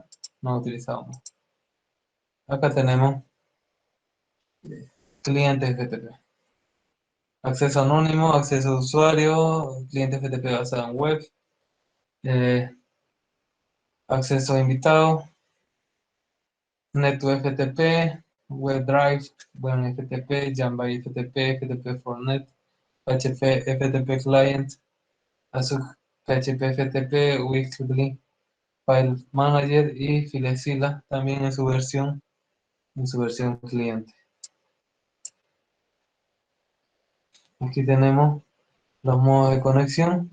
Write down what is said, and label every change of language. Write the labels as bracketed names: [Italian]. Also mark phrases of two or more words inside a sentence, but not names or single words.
[Spanish] No han utilizado más. Acá tenemos clientes FTP. Acceso anónimo, acceso de usuario, cliente FTP basado en web, eh, acceso invitado, NetFTP, WebDrive, FTP, Jambai FTP, FTP for Net, PHP FTP Client, Azure PHP FTP, Weekly File Manager y FileZilla también en su versión cliente. Aquí tenemos los modos de conexión.